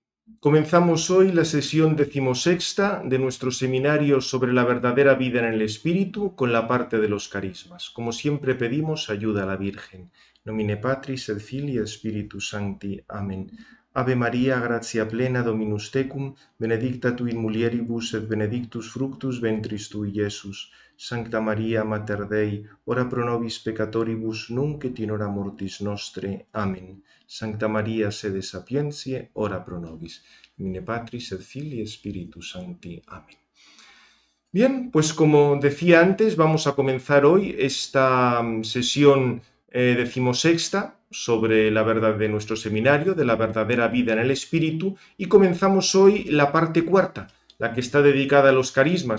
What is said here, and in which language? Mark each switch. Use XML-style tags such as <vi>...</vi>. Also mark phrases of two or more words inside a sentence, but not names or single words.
<es>Comenzamos hoy la sesión decimosexta de nuestro seminario sobre la verdadera vida en el Espíritu con la parte de los carismas. Como siempre pedimos ayuda a la Virgen.</es> <la>Nomine Patris et Filii et Spiritus Sancti. Amén. Ave María, gratia plena, Dominus tecum, benedicta tu in mulieribus et benedictus fructus ventris tui, Iesus. Sancta Maria, Mater Dei, ora pro nobis peccatoribus, nunc et in hora mortis nostre. Amén. Sancta Maria, sede sapientiae, ora pro nobis. Nomine Patris et Filii et Spiritus Sancti. Amén.</la> <es>Bien, pues como decía antes, vamos a comenzar hoy esta sesión decimosexta sobre la verdad de nuestro seminario, de la verdadera vida en el Espíritu, y comenzamos hoy la parte cuarta, la que está dedicada a los carismas.</es>